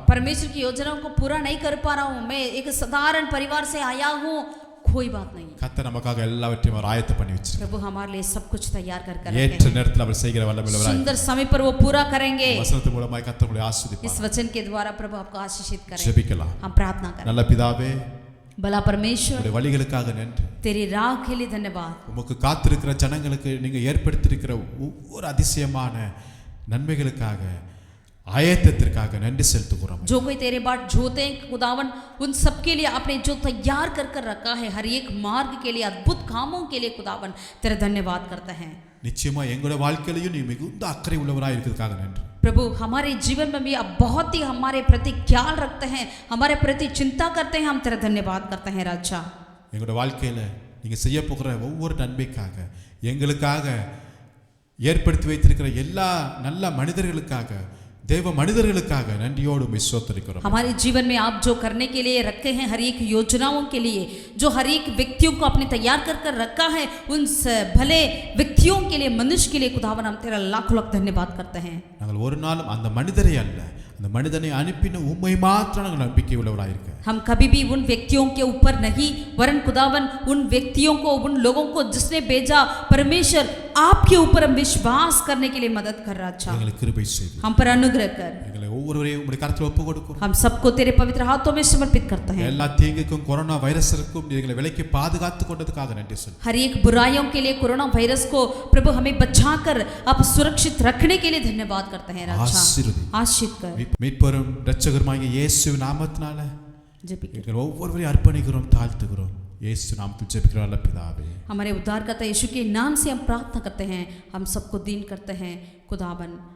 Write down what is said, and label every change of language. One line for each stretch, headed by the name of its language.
Hindi: परमेश्वर की योजनाओं को पूरा नहीं कर पा रहा हूं, मैं एक साधारण परिवार से आया हूं, कोई बात नहीं।
Tamil: கர்த்தர் நமக்காக எல்லாவற்றையும் அவர் ஆயத்தம் பண்ணி வச்சிருக்கார்.
Hindi: प्रभु हमारे लिए सब कुछ तैयार कर कर
Tamil: ஏற்ற நேரத்தில் அவர் செய்கிற வல்லமையுள்ளவராய்
Hindi: सुंदर समय पर वो पूरा करेंगे।
Tamil: வசனத்தின் மூலமாய் கர்த்தர் உங்களை
Hindi: इस
Tamil: ஆசீர்வதிப்பார்.
Hindi: वचन के द्वारा प्रभु आपको आशीषित करें।
Tamil: ஜெபிக்கலாம்.
Hindi: हम प्रार्थना करें।
Tamil: நல்ல பிதாவே,
Hindi: भला परमेश्वर,
Tamil: உங்களுடைய வழிகளுக்காக நன்றி.
Hindi: तेरी राह के लिए धन्यवाद।
Tamil: உமக்கு காத்திருக்கிற ஜனங்களுக்கு நீங்க ஏற்படுத்தியிருக்கிற ஒவ்வொரு அதிசயமான நன்மைகளுக்காக ஆயத்தத்திற்காக நன்றி செலுத்துகிறோம்.
Hindi: जो कोई तेरे बाट जोते हैं खुदावन, उन सब के लिए आपने जो तैयार कर कर रखा है, हर एक मार्ग के लिए, अद्भुत कामों के लिए खुदावन तेरा धन्यवाद करते हैं।
Tamil: நிச்சயமா எங்களுடைய வாழ்க்கையிலையும் நீ மிகுந்த அக்கறை உள்ளவராய் இருக்கிறதுக்காக நன்றி.
Hindi: प्रभु हमारे जीवन में भी आप बहुत ही हमारे प्रति ख्याल रखते हैं, हमारे प्रति चिंता करते हैं, हम तेरा धन्यवाद करते हैं राजा।
Tamil: எங்களுடைய வாழ்க்கையில நீங்க செய்ய போகிற ஒவ்வொரு நன்மைக்காக, எங்களுக்காக ஏற்படுத்தி வைத்திருக்கிற எல்லா நல்ல மனிதர்களுக்காக, தேவ மனிதர்களுக்காக நன்றியோடு ஸ்தோத்திரிக்கிறோம்.
Hindi: हमारे जीवन में आप जो करने के लिए रखे हैं, हर एक योजनाओं के लिए, जो हर एक व्यक्तियों को आपने तैयार कर कर रखा है, उन भले व्यक्तियों के लिए, मनुष्य के लिए खुदावन हम तेरा लाख लाख धन्यवाद करते हैं।
Tamil: நாங்கள் ஒரு நாளும் அந்த மனிதரை அல்ல, அந்த மனிதனை அனுப்பின உம்மை மாத்திரம் நாங்கள் நம்பிக்கை உள்ளவராய் இருக்க.
Hindi: हम कभी भी उन व्यक्तियों के ऊपर नहीं, वरन खुदावन उन व्यक्तियों को, उन लोगों को जिसने भेजा परमेश्वर, आपके ऊपर हम विश्वास करने के लिए मदद कर रहा अच्छा।
Tamil: எங்களுக்கு கிருபை செய்து
Hindi: हम पर अनुग्रह कर।
Tamil: எங்களை ஒவ்வொருவரையும் உம்முடைய கரத்தில் ஒப்பு கொடுக்கிறோம்.
Hindi: हम सबको तेरे पवित्र हाथों में समर्पित करते हैं।
Tamil: எல்லா தீங்குக்கும் கொரோனா வைரஸுக்கும் எங்களை விலக்கி பாதுகாத்து கொண்டதுக்காக நன்றி சொல்லு.
Hindi: हर एक बुराइयों के लिए, कोरोना वायरस को प्रभु हमें बचाकर आप सुरक्षित रखने के लिए धन्यवाद करते हैं राजा।
Tamil: ஆசீர்வதி.
Hindi: आशीष कर।
Tamil: மீட்பரும் இரட்சகருமாகிய இயேசு நாமத்தினால எங்கள் ஒவ்வொருவரையும் அர்ப்பணிக்கிறோம், தாழ்த்துகிறோம். இயேசு நாமத்தில் ஜெபிக்கிறோம் நல்ல பிதாவே.
Hindi: हमारे उद्धारकर्ता यीशु के नाम से हम प्रार्थना करते हैं, हम सबको दीन करते हैं खुदावन।